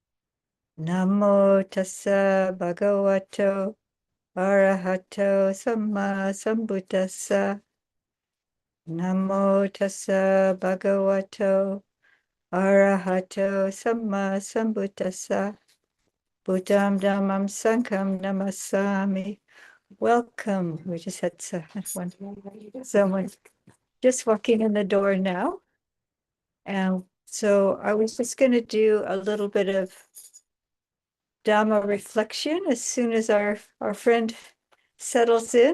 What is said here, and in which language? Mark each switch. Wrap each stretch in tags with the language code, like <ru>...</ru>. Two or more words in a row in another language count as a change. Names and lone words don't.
<pi>Namo tassa bhagavato arahato samma sambuddhassa. Namo tassa bhagavato arahato samma sambuddhassa. Buddham Dhammam Sangham Namasami.</pi> <en>Welcome. We just had someone just walking in the door now. And so I was just going to do a little bit of Dhamma reflection as soon as our friend settles in.</en>